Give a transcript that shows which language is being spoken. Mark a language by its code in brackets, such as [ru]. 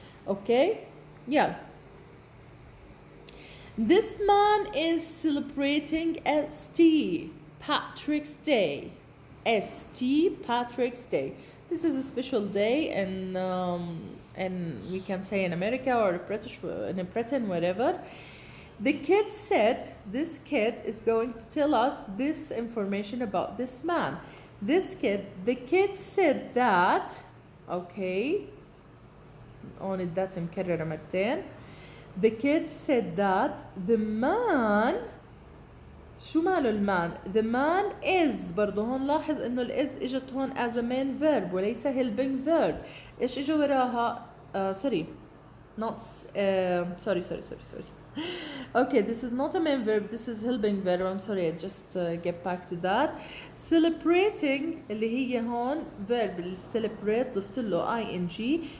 [ar] اوكي يلا. [en] This man is celebrating St. Patrick's Day. St. Patrick's Day. This is a special day and we can say in America or in Britain, wherever. The kid said, this kid is going to tell us this information about this man. The kid said that, okay, on that [ar] مكررة مرتين. [en] The kid said that the man، [ar] شو ماله المان؟ [en] The man is، [ar] برضو هون لاحظ انه [en] is [ar] اجت هون [en] as a main verb وليس helping verb. [ar] ايش اجى وراها؟ sorry. [en] Okay, this is not a main verb, this is helping verb. I'm sorry, I just get back to that. [ar] Celebrating اللي هي هون verb celebrate ضفت له ing.